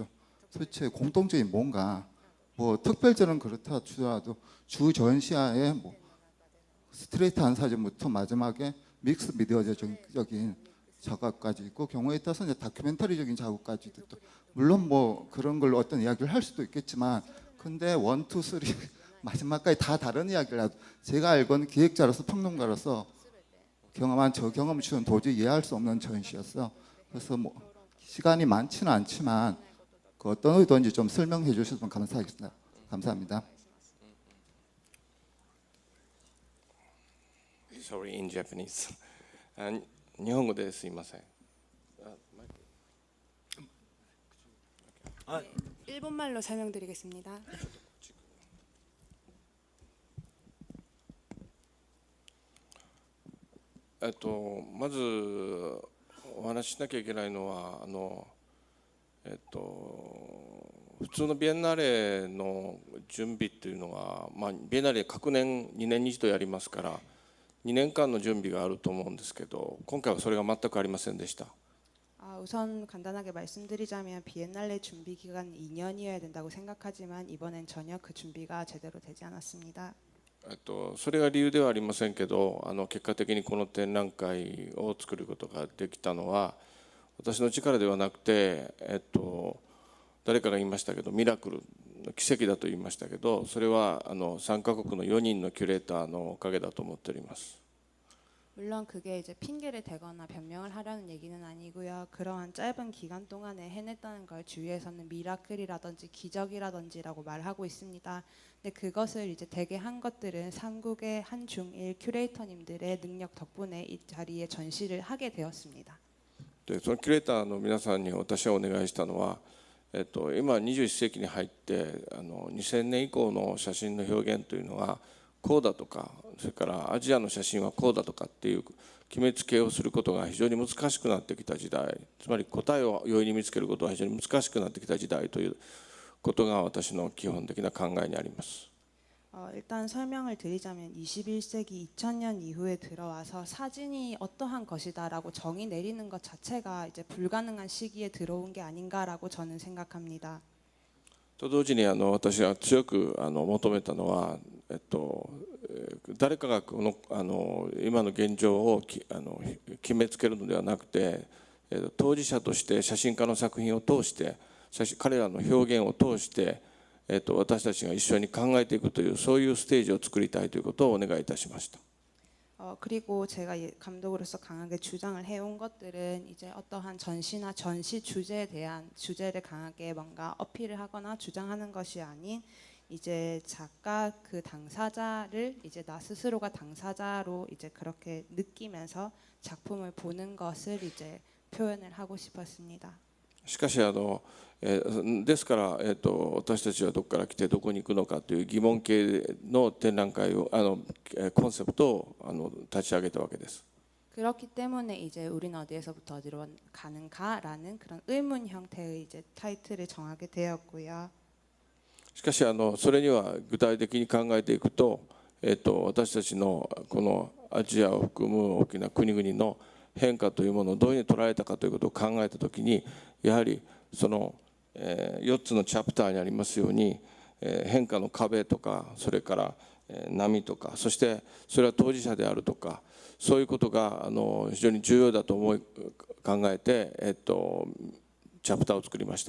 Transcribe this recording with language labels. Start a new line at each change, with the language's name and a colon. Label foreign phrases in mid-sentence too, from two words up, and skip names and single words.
Korean: 도대체 공통점이 뭔가 뭐 특별전은 그렇다 치더라도 주 전시하에 뭐 스트레이트한 사진부터 마지막에 믹스 미디어적인 작업까지 있고 경우에 따라서 이제 다큐멘터리적인 작업까지도 있고 물론 뭐 그런 걸로 어떤 이야기를 할 수도 있겠지만 근데 1, 2, 3 마지막까지 다 다른 이야기를 하고 제가 알고는 기획자로서 평론가로서 경험한 저 경험 수는 도저히 이해할 수 없는 전시였어. 그래서 뭐 시간이 많지는 않지만 그 어떤 의도인지 좀 설명해 주셨으면 감사하겠습니다. 감사합니다.
English: Sorry, in Japanese.
Japanese: 日本語ですいません。
Korean: 일본말로 설명드리겠습니다.
Japanese: 예 まずお話ししなきゃいけないのは普通のビエンナーレの準備っていうのは、ビエンナーレ各年2年に一度やりますから2年間の準備があると思うんですけど今回はそれが全くありませんでした。
Korean: 우선 간단하게 말씀드리자면 비엔날레 준비 기간 2년이어야 된다고 생각하지만 이번엔 전혀 그 준비가 제대로 되지 않았습니다.
Japanese: それが理由ではありませんけど結果的にこの展覧会を作ることができたのは私の力ではなくて、誰かが言いましたけどミラクル奇跡だと言いましたけどそれは3カ国の4人のキュレーターのおかげだと思っております。
Korean: 물론 그게 이제 핑계를 대거나 변명을 하려는 얘기는 아니고요. 그러한 짧은 기간 동안에 해냈다는 걸 주위에서는 미라클이라든지 기적이라든지라고 말하고 있습니다. 근데 그것을 이제 대개 한 것들은 삼국의 한중일 큐레이터님들의 능력 덕분에 이 자리에 전시를 하게 되었습니다.
Japanese: でそのキュレーターの皆さんに私はお願いしたのは、今21世紀に入って2000年以降の写真の表現というのはこうだとかそれからアジアの写真はこうだとかっていう決めつけをすることが非常に難しくなってきた時代つまり答えを容易に見つけることは非常に難しくなってきた時代ということが私の基本的な考えにあります。
Korean: 일단 설명을 드리자면 21세기 2000년 이후에 들어와서 사진이 어떠한 것이다라고 정의 내리는 것 자체가 이제 불가능한 시기에 들어온 게 아닌가라고 저는 생각합니다.
Japanese: と同時に私が強く求めたのは、誰かがこの今の現状を決めつけるのではなくて、当事者として写真家の作品を通して彼らの表現を通して、私たちが一緒に考えていくというそういうステージを作りたいということをお願いいたしました。
Korean: 그리고 제가 감독으로서 강하게 주장을 해온 것들은 이제 어떠한 전시나 전시 주제에 대한 주제를 강하게 뭔가 어필을 하거나 주장하는 것이 아닌 이제 작가 그 당사자를 이제 나 스스로가 당사자로 이제 그렇게 느끼면서 작품을 보는 것을 이제 표현을 하고 싶었습니다.
Japanese: しかしですから、私たちはどこから来てどこに行くのかという疑問形の展覧会をコンセプトを立ち上げたわけです。
Korean: 그렇기 때문에 이제 우리는 어디에서부터 어디로 가는가라는 그런 의문 형태의 이제 타이틀을 정하게 되었고요.
Japanese: しかしそれには具体的に考えていくと、私たちのこのアジアを含む大きな国々の変化というものをどういうふうに捉えたかということを考えたときにやはりその4つのチャプターにありますように変化の壁とかそれから波とかそしてそれは当事者であるとかそういうことが非常に重要だと考えてチャプターを作りました。